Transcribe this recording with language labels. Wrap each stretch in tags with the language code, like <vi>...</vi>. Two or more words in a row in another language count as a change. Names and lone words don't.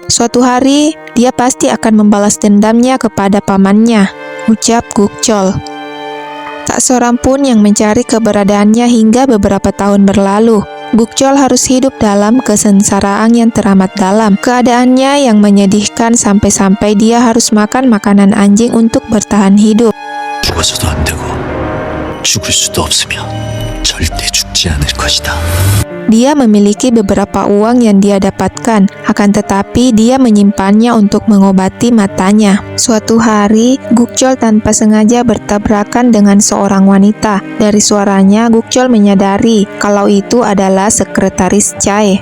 <id>Suatu hari, dia pasti akan membalas dendamnya kepada pamannya, ucap Gukchol. Tak seorang pun yang mencari keberadaannya hingga beberapa tahun berlalu. Gukchol harus hidup dalam kesengsaraan yang teramat dalam. Keadaannya yang menyedihkan sampai-sampai dia harus makan makanan anjing untuk bertahan hidup.</id> <ko>죽어서도 안 되고 죽을 수도 없으며 절대 죽지 않을 것이다.</ko> <id>Dia memiliki beberapa uang yang dia dapatkan, akan tetapi dia menyimpannya untuk mengobati matanya. Suatu hari, Gukchol tanpa sengaja bertabrakan dengan seorang wanita. Dari suaranya, Gukchol menyadari kalau itu adalah sekretaris Chae.</id>